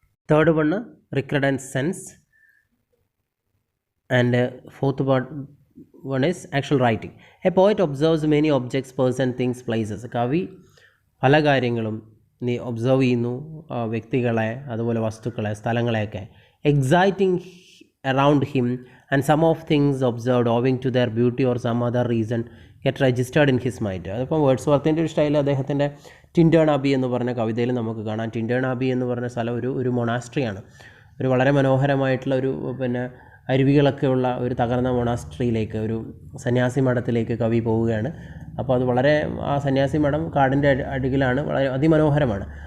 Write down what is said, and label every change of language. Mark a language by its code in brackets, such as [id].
[en] Third one recurrence sense. And fourth one is actual writing. A poet observes many objects, person, things, places. [ml] കവി പല കാര്യങ്ങളും observe ചെയ്യുന്നു, വ്യക്തികളെ, അതുപോലെ വസ്തുക്കളെ, സ്ഥലങ്ങളെയൊക്കെ. [en] Exciting around him, and some of things observed owing to their beauty or some other reason get registered in his mind. [ml] അതിപ്പം വേർഡ്സ്വർത്തിൻ്റെ ഒരു style അദ്ദേഹത്തിൻ്റെ ടിൻഡേൺ അബി എന്ന് പറഞ്ഞ കവിതയിൽ നമുക്ക് കാണാം. ടിൻഡേൺ അബി എന്ന് പറഞ്ഞ സ്ഥലം ഒരു മൊണാസ്ട്രിയാണ്. ഒരു വളരെ മനോഹരമായിട്ടുള്ള ഒരു അരുവികളൊക്കെ ഉള്ള ഒരു തകർന്ന മൊണാസ്ട്രിയിലേക്ക്, ഒരു സന്യാസി മഠത്തിലേക്ക് കവി പോവുകയാണ്. അപ്പോൾ അത് വളരെ, ആ സന്യാസി മഠം കാടിൻ്റെ അടിയിലാണ്, വളരെ അതിമനോഹരമാണ്.